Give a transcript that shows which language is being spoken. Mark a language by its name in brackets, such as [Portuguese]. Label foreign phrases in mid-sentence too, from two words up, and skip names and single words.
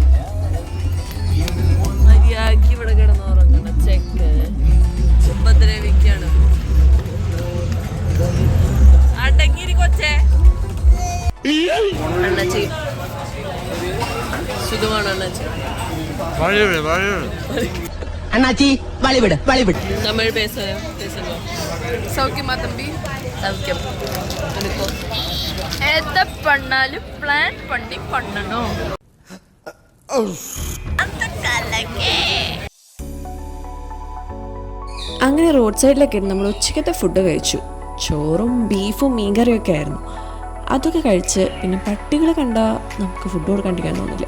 [Malayalam] മര്യാദക്ക് ഇവിടെ കിടന്നുറങ്ങണ ചെക്ക് ഉപദ്രവിക്കാണ്. അടങ്ങിരി കൊച്ചേ. അണ്ണാച്ചി സുഖമാണ് അണ്ണാച്ചി. [Tamil] அண்ணாச்சி வழிவிடு வழிவிடு. தமிழ் பேசுங்க. சௌக்கியமா தம்பி? சௌக்கியம். எனக்கோ எதை பண்ணாலும் பிளான் பண்ணி பண்ணணும். [Malayalam] അങ്ങനെ റോഡ് സൈഡിലൊക്കെ നമ്മൾ ഉച്ചക്കത്തെ ഫുഡ് കഴിച്ചു. ചോറും ബീഫും മീൻകറിയൊക്കെ ആയിരുന്നു. അതൊക്കെ കഴിച്ച് പിന്നെ പട്ടികളെ കണ്ടാൽ നമുക്ക് ഫുഡ് കൊടുക്കാണ്ടിരിക്കാൻ തോന്നില്ല.